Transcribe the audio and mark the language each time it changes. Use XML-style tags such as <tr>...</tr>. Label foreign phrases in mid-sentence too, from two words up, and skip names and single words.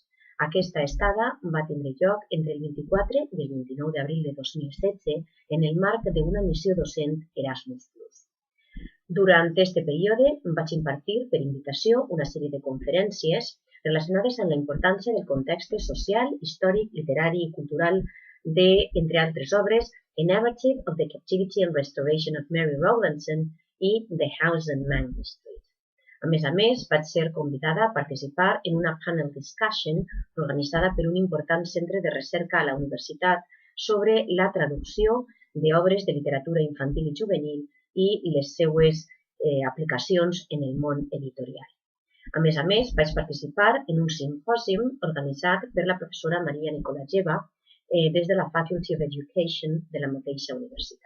<ca>Aquesta estada va tindre lloc entre el 24 i el 29 d'abril de 2016 en el marc d'una missió docent Erasmus+. Durant aquest període vaig impartir per invitació una sèrie de conferències relacionades amb la importància del context social, històric, literari i cultural de, entre altres obres, A Narrative of the Captivity and Restoration of Mary Rowlandson i The House on Mango Street. A més, vaig ser convidada a participar en una</ca> <en>panel discussion</en> <ca>organitzada per un important centre de recerca a la universitat sobre la traducció d'obres de literatura infantil i juvenil i les seues aplicacions en el món editorial. A més, vaig participar en un simpòsium organitzat per la professora María des de la Faculty of Education de la mateixa universitat.</ca>